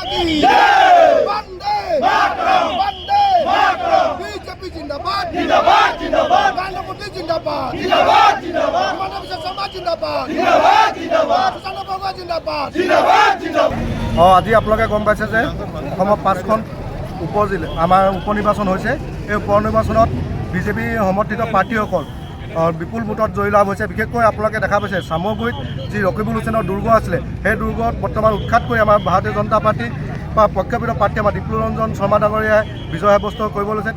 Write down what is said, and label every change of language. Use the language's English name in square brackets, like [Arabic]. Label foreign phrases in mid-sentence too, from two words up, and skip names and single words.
[Hindi] की वंदे वंदे बीजेपी जिंदाबाद जिंदाबाद जिंदाबाद प्रधानमंत्री जिंदाबाद जिंदाबाद जिंदाबाद मानव समाज जिंदाबाद जिंदाबाद जिंदाबाद सुशांत बरुआ जिंदाबाद जिंदाबाद जिंदाबाद [Assamese] আজি আপোনালোকে গম পাইছে যে অসমৰ 5খন আমাৰ উপনিৰ্বাচন হৈছে। এই উপনিৰ্বাচনত বিজেপি সমৰ্থিত প্ৰাৰ্থীসকল বিপুল ভোটত জয়লাভ হৈছে। বিশেষকৈ আপোনালোকে দেখা পাইছে চামগুৰিত যি ৰকিবুল হুছেইনৰ দুৰ্গ আছিলে, সেই দুৰ্গত বৰ্তমান উৎখাত কৰি আমাৰ ভাৰতীয় জনতা পাৰ্টি বা পক্ষপাত প্ৰাৰ্থী আমাৰ ডিপ্লুৰঞ্জন শৰ্মা ডাঙৰীয়াই বিজয় সাব্যস্ত কৰিব লৈছে।